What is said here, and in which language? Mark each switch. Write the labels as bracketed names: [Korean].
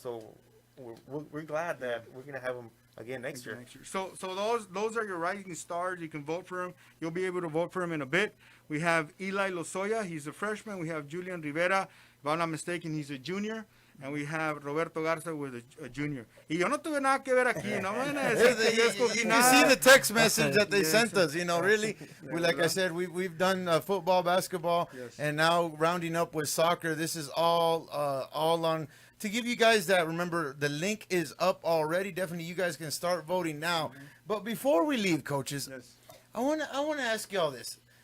[English] So we're glad that we're gonna have him again next year. So those are your rising stars. You can vote for him. You'll be able to vote for him in a bit. We have Eli Lozoya. He's a freshman. We have Julian Rivera. If I'm not mistaken, he's a junior. And we have Roberto Garza with a junior. [Spanish] Y yo no tuve nada que ver aquí. No me van a decir que yo escogí nada. [English] You see the text message that they sent us. Really. Like I said, we've done football, basketball, and now rounding up with soccer. This is all on. To give you guys that, remember, the link is up already. Definitely, you guys can start voting now. But before we leave, coaches, I want to ask y'all this.